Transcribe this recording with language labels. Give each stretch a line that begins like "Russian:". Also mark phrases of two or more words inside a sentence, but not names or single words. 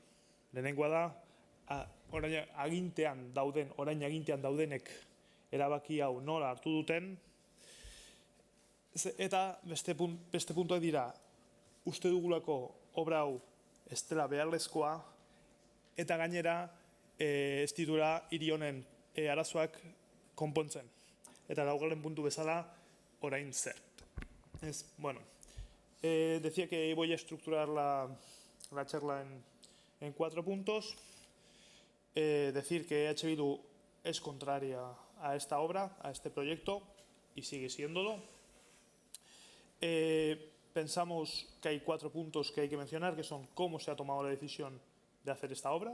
Basque: Lehenengoa da, orain agintean daudenek erabaki hau nola hartu duten, eta beste puntuak dira, uste dugulako obra hau ez dela beharrezkoa, eta gainera ez dituela hiri honen arazoak konpontzen. Eta laugarren puntu bezala, orain zer.
Spanish: Decía que voy a estructurar la charla en 4 puntos. Decir que EH Bildu es contraria a esta obra, a este proyecto, y sigue siéndolo. Pensamos que hay 4 puntos que hay que mencionar, que son cómo se ha tomado la decisión de hacer esta obra.